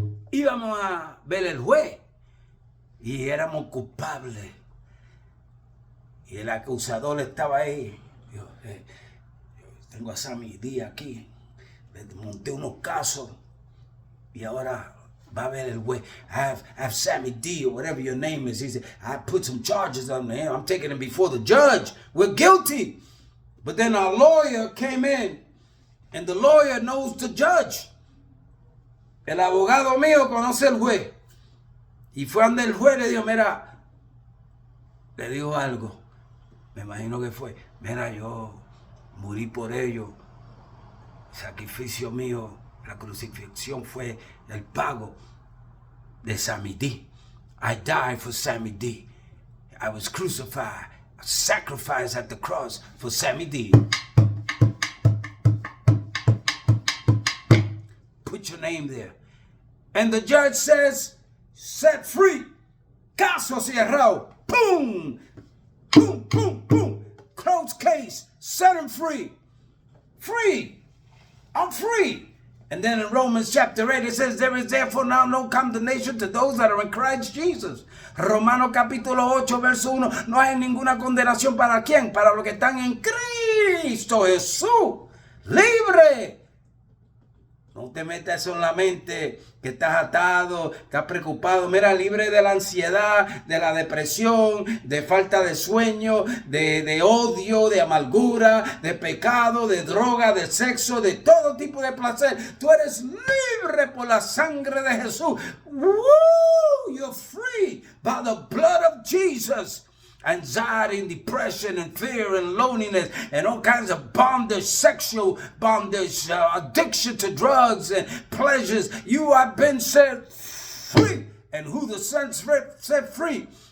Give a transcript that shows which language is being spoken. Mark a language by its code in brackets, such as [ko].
[es] Íbamos a ver el juez y éramos culpables. Y el acusador estaba ahí. Yo tengo a Sammy Díaz aquí. Le monté unos casos y ahora va a ver el juez. [en] I have Sammy D, or whatever your name is. He said, I put some charges on him. I'm taking him before the judge. We're guilty. But then our lawyer came in, and the lawyer knows the judge. [es] El abogado mío conoce al juez. Y fue donde el juez le dijo, mira, le dijo algo. Me imagino que fue, mira, yo morí por ellos. Sacrificio mío La crucifixión fue el pago de Sammy D. [en] I died for Sammy D. I was crucified, sacrificed at the cross for Sammy D. Put your name there. And the judge says, set free. [es] Caso cerrado. [en] Boom. Boom, boom, boom. Closed case. Set him free. Free. I'm free. And then in Romans chapter 8 it says, there is therefore now no condemnation to those that are in Christ Jesus. [es] Romano capítulo 8 verso 1. No hay ninguna condenación para quién. Para los que están en Cristo Jesús. Libre. No te metas eso en la mente, que estás atado, estás preocupado. Mira, libre de la ansiedad, de la depresión, de falta de sueño, de odio, de amargura, de pecado, de droga, de sexo, de todo tipo de placer. Tú eres libre por la sangre de Jesús. Woo! [en] You're free by the blood of Jesus. Anxiety and depression and fear and loneliness and all kinds of bondage, sexual bondage, addiction to drugs and pleasures. You have been set free. And who the Son set free?